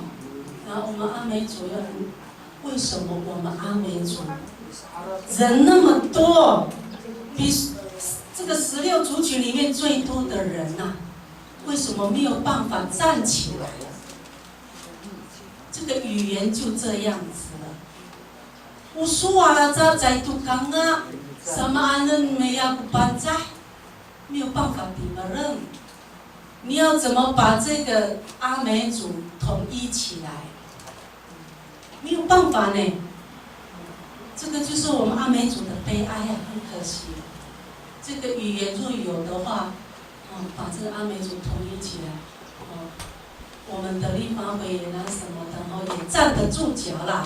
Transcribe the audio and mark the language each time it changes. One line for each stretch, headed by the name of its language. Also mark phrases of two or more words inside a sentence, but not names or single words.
Chinese: 然后我们阿美族要，为什么我们阿美族人那么多，比这个16族群里面最多的人呐、为什么没有办法站起来？这个语言就这样子了。我说啊，在杜刚啊。
Amis: sama anan meya kupanca，
Chinese: 没有办法顶了任。你要怎么把这个阿美族统一起来？没有办法呢。这个就是我们阿美族的悲哀啊，很可惜。这个语言若有的话，把这个阿美族统一起来，我们的立法委员啊什么的，也站得住脚啦。